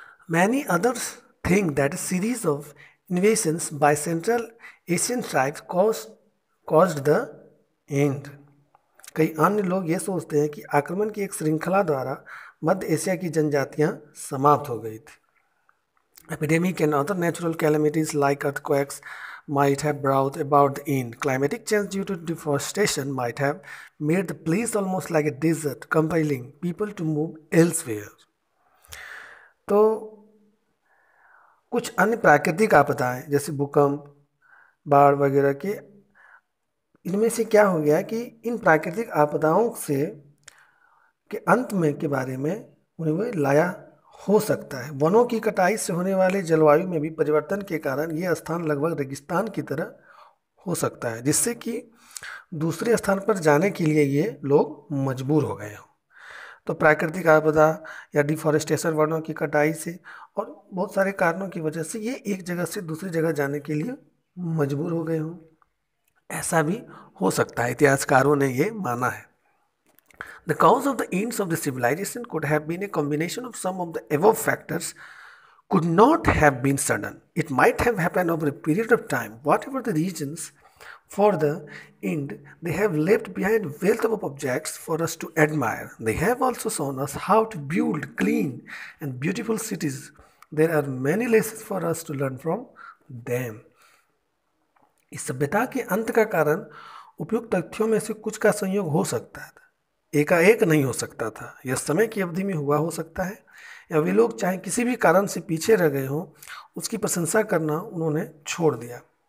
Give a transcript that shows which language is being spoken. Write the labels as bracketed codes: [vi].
[en] Many others think that a series of invasions by Central Asian tribes caused the end। [hi] कई अन्य लोग ये सोचते हैं कि आक्रमण की एक श्रृंखला द्वारा मध्य एशिया की जनजातियां समाप्त हो गई थी। [en] Epidemic and other natural calamities like earthquakes might have brought about the end। Climatic change due to deforestation might have made the place almost like a desert, compelling people to move elsewhere। [hi] तो कुछ अन्य प्राकृतिक आपदाएं जैसे भूकंप, बाढ़ वगैरह के, इनमें से क्या हो गया कि इन प्राकृतिक आपदाओं से के अंत में के बारे में उन्हें लाया हो सकता है। वनों की कटाई से होने वाले जलवायु में भी परिवर्तन के कारण ये स्थान लगभग रेगिस्तान की तरह हो सकता है, जिससे कि दूसरे स्थान पर जाने के लिए ये लोग मजबूर हो गए हों। तो प्राकृतिक आपदा या डिफॉरेस्टेशन, वनों की कटाई से और बहुत सारे कारणों की वजह से ये एक जगह से दूसरी जगह जाने के लिए मजबूर हो गए हों, ऐसा भी हो सकता है। इतिहासकारों ने ये माना है। [en] The cause of the ends of the civilization could have been a combination of some of the above factors, could not have been sudden। It might have happened over a period of time। Whatever the reasons for the end, they have left behind wealth of objects for us to admire। They have also shown us how to build clean and beautiful cities। There are many lessons for us to learn from them। [hi] इस सभ्यता के अंत का कारण उपयुक्त तथ्यों में से कुछ का संयोग हो सकता है, एकाएक नहीं हो सकता था। यह समय की अवधि में हुआ हो सकता है, या वे लोग चाहे किसी भी कारण से पीछे रह गए हों, उसकी प्रशंसा करना उन्होंने छोड़ दिया।